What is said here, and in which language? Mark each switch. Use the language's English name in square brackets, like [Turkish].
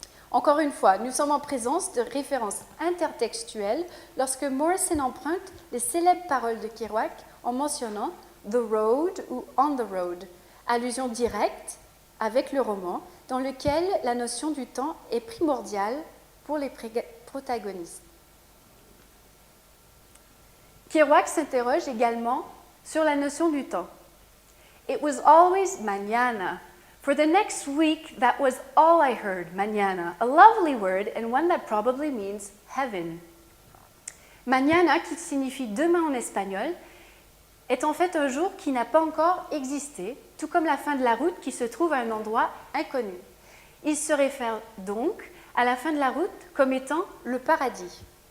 [French] Encore une fois, nous sommes en présence de références intertextuelles lorsque Morrison emprunte les célèbres paroles de Kerouac en mentionnant « the road » ou « on the road », allusion directe avec le roman, dans lequel la notion du temps est primordiale pour les protagonistes. Kerouac s'interroge également sur la notion du temps. [English] It was always mañana. For the next week, that was all I heard, mañana, a lovely word and one that probably means heaven. [French] Mañana, qui signifie demain en espagnol, est en fait un jour qui n'a pas encore existé, tout comme la fin de la route qui se trouve à un endroit inconnu. Il se réfère donc à la fin de la route comme étant le paradis.